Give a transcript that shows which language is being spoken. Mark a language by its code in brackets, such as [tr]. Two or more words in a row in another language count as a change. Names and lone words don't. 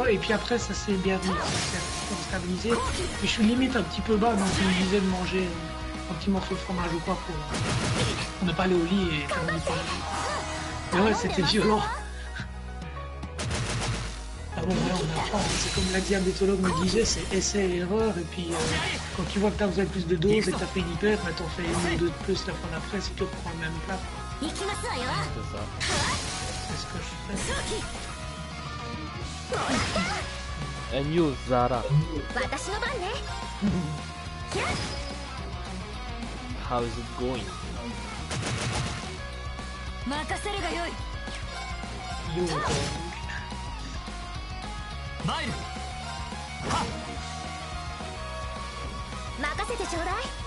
[fr] Et puis après, ça s'est bien stabilisé. Mais je suis limite un petit peu bas, donc il me disait de manger un petit morceau de fromage ou quoi pour ne pas aller au lit et faire mon hypoglycémie. Mais ouais, c'était violent. Ah bon, ouais, on apprend. C'est comme la diabétologue me disait, c'est essai et erreur. Et puis, quand tu vois que tu as besoin de plus de doses et que tu as fait une hyper, bah, t'en fais une ou deux de plus la fois d'après si tu reprends le même plat. [ja] 行きますわよ。 [fr] C'est ça. C'est ce que je fais. [en] And you, Zara. [ja] 私の番ね。 [en] How is it going? [ja] 任せるがよい。 Yo, マイル。任せてちょうだい。